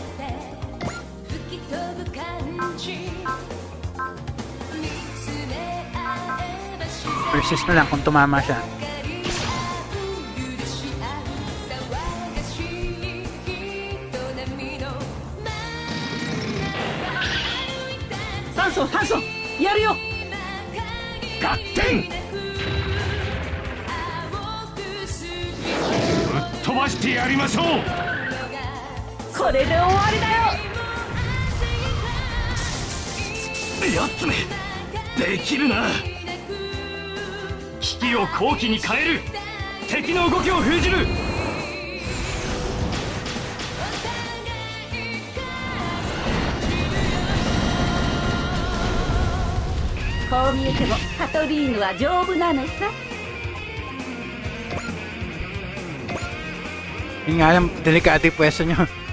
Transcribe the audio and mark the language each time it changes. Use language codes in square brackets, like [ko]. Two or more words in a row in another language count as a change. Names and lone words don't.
[tl] Versus na lang kung tumama siya. Hanson, Hanson, [ja] やるよ。合点。ぶっ飛ばしてやりましょう。これで終わりだよ。やつめできるな。危危機を好機に変える。敵の動きを封じる。こう見えてもカトリーヌは丈夫なのさ。 [tl] Yun nga lang, delikado yung pwesto nyo.